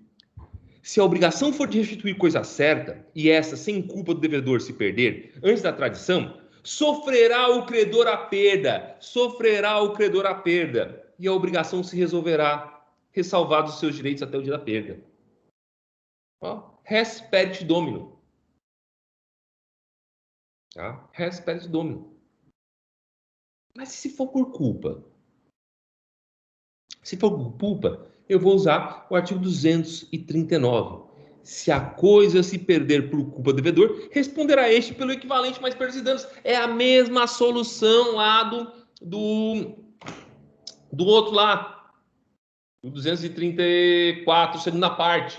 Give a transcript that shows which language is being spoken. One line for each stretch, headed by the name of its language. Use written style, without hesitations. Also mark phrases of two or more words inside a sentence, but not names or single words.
Portuguese: Se a obrigação for de restituir coisa certa, e essa sem culpa do devedor se perder antes da tradição, sofrerá o credor a perda. Sofrerá o credor a perda. E a obrigação se resolverá, ressalvados os seus direitos até o dia da perda.
Latin: Res perit dominum. Tá? Res perit dominum.
Portuguese: Mas se for por culpa? Se for por culpa, eu vou usar o artigo 239. Se a coisa se perder por culpa do devedor, responderá este pelo equivalente mais perdas e danos. É a mesma solução lá do outro lá, do 234, segunda parte.